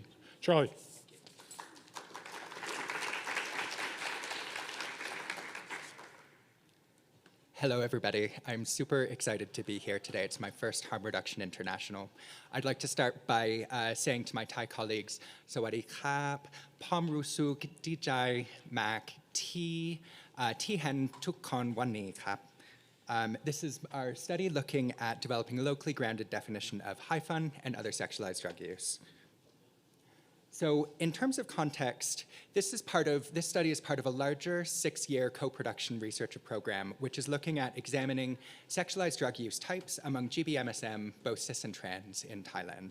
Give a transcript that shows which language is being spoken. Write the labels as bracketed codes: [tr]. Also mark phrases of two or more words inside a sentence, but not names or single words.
[en] Charlie. Hello, everybody. I'm super excited to be here today. It's my first Harm Reduction International. I'd like to start by saying to my Thai colleagues, [th] สวัสดี ครับ ผม รู้สึก ดีใจ มาก ที่ เห็น ทุกคน วันนี้ ครับ. [en] This is our study looking at developing a locally grounded definition of high fun and other sexualized drug use. So in terms of context, this study is part of a larger 6-year co-production research program, which is looking at examining sexualized drug use types among GBMSM, both cis and trans, in Thailand.